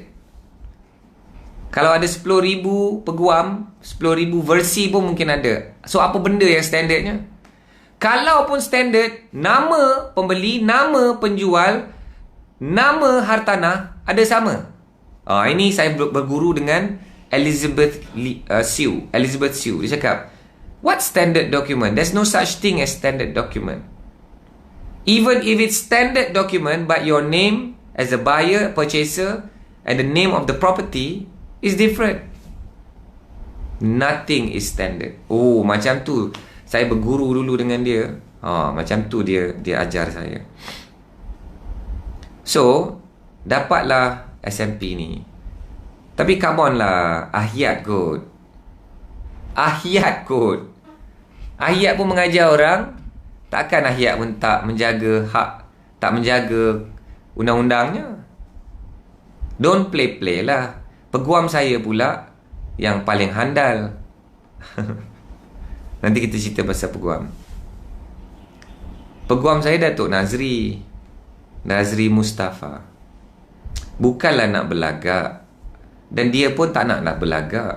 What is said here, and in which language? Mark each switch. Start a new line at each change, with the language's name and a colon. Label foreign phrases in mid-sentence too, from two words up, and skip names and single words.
Malay: Kalau ada 10,000 peguam, 10,000 versi pun mungkin ada. So apa benda yang standardnya? Kalaupun standard, nama pembeli, nama penjual, nama hartanah ada sama. Ini saya berguru dengan Elizabeth Sue. Dia cakap,
English: what standard document? There's no such thing as standard document. Even if it's standard document, but your name as a buyer, purchaser, and the name of the property is different. Nothing is standard.
Malay: Oh, macam tu. Saya berguru dulu dengan dia. Macam tu dia ajar saya. So, dapatlah SMP ni. Tapi
English: come on
Malay: lah, Ahyat kot. Ahyat pun mengajar orang. Takkan Ahyat pun tak menjaga hak, tak menjaga undang-undangnya.
English: Don't play lah.
Malay: Peguam saya pula yang paling handal. Nanti kita cerita pasal peguam. Peguam saya Datuk Nazri Mustafa. Bukanlah nak berlagak, dan dia pun tak nak berlagak.